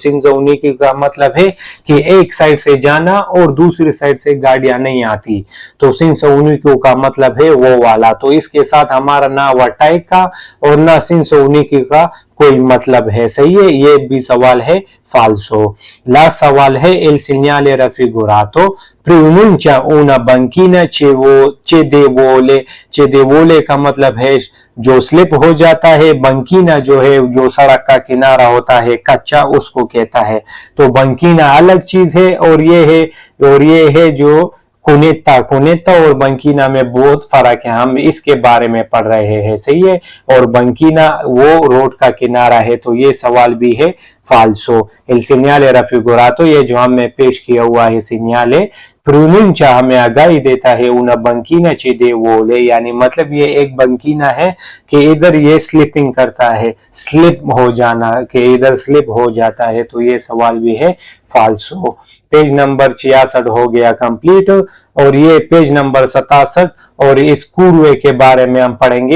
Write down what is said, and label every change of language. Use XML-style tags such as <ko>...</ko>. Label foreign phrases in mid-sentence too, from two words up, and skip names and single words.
<it>senso unico</it> <hi>का मतलब है कि एक साइड से जाना और दूसरी साइड से गाड़ियां नहीं आती, तो</hi> <it>senso unico</it> <hi>का मतलब है वो वाला। तो इसके साथ हमारा ना ओवरटेक का और ना</hi> <it>senso unico</it> <hi>का कोई मतलब है। सही है, ये भी सवाल है फाल्सो। लास्ट सवाल है</hi> <it>il segnale raffigurato pronuncia una banchina cedevole।</it> <hi>cedevole का मतलब है जो स्लिप हो जाता है, बंकीना जो है जो सड़क का किनारा होता है कच्चा, उसको कहता है। तो बंकीना अलग चीज है और ये है जो कुनेता, कुनेता और बंकीना में बहुत फर्क है, हम इसके बारे में पढ़ रहे हैं, सही है। और बंकीना वो रोड का किनारा है, तो ये सवाल भी है फाल्सो।</hi> <it>il segnale raffigurato,</it> <hi>ये जो हमने पेश किया हुआ है सिग्नाले प्रोनुncia हमें आगाही देता है</hi> <it>una banchina cedevole,</it> <hi>यानी मतलब ये एक बंकीना है कि इधर ये स्लिपिंग करता है, स्लिप हो जाना, कि इधर स्लिप हो जाता है, तो ये सवाल भी है फाल्सो। पेज नंबर 66 हो गया कंप्लीट। और ये पेज नंबर 67 और इस कुरुए के बारे में हम पढ़ेंगे।</hi>